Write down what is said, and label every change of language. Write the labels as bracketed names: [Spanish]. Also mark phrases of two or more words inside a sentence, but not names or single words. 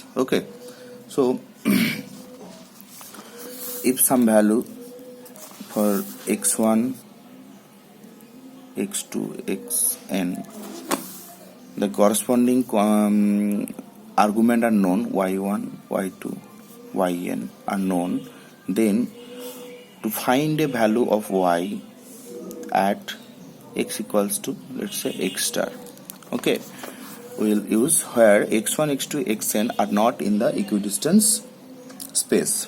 [English] Okay, so if some value for x1, x2, xn, the corresponding argument are known, y1, y2, yn are known, then to find a value of y at x equals to, let's say, x star, okay, we will use where x1, x2, xn are not in the equidistance space.